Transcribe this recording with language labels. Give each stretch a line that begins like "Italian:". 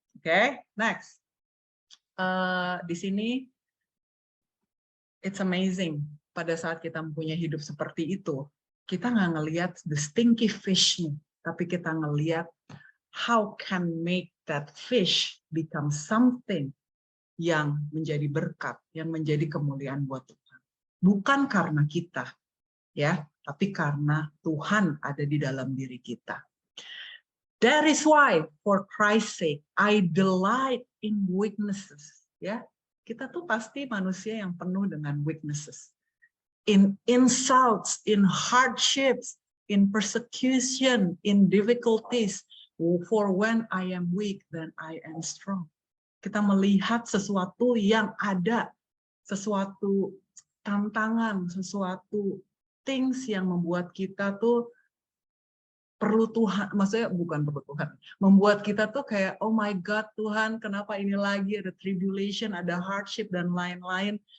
Indonesian: Oke, next. Di sini it's amazing pada saat kita mempunyai hidup seperti itu, kita nggak ngelihat the stinky fish nih, tapi kita ngelihat how can make that fish become something yang menjadi berkat, yang menjadi kemuliaan buat Tuhan. Bukan karena kita, ya, tapi karena Tuhan ada di dalam diri kita.
English: That is why, for Christ's sake, I delight in weaknesses.
Indonesian: Ya, kita tuh pasti manusia yang penuh dengan weaknesses, in insults, in hardships, in persecution, in difficulties.
English: For when I am weak, then I am strong.
Indonesian: Kita melihat sesuatu yang ada, sesuatu tantangan, sesuatu things yang membuat kita tuh perlu Tuhan, maksudnya bukan perlu Tuhan, membuat kita tuh kayak, oh my God Tuhan, kenapa ini lagi, ada tribulation, ada hardship, dan lain-lain.